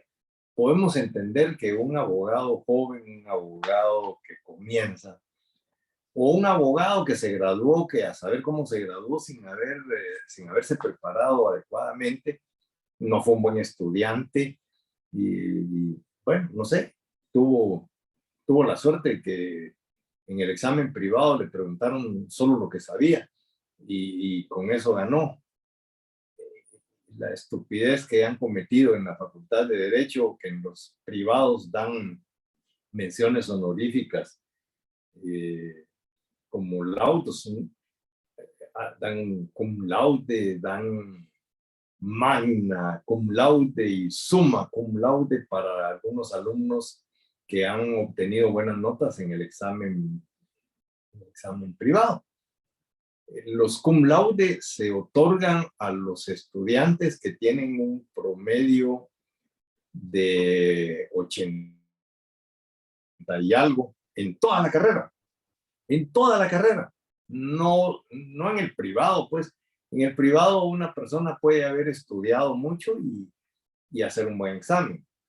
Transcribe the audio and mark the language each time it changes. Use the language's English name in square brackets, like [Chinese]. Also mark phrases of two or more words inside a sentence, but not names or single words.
[Spanish] Podemos entender que un abogado joven, un abogado que comienza, o un abogado que se graduó, que a saber cómo se graduó sin haberse preparado adecuadamente, no fue un buen estudiante y bueno, no sé, tuvo la suerte que en el examen privado le preguntaron solo lo que sabía y con eso ganó. La estupidez que han cometido en la Facultad de Derecho, que en los privados dan menciones honoríficas como laudos, dan [Latin] cum laude, [Spanish] dan [Latin] magna cum laude [Spanish] y [Latin] summa cum laude [Spanish] para algunos alumnos que han obtenido buenas notas en el examen privado. Los [Latin] cum laude [Spanish] se otorgan a los estudiantes que tienen un promedio de 80 y algo en toda la carrera. En toda la carrera. No en el privado, pues. En el privado una persona puede haber estudiado mucho y hacer un buen examen.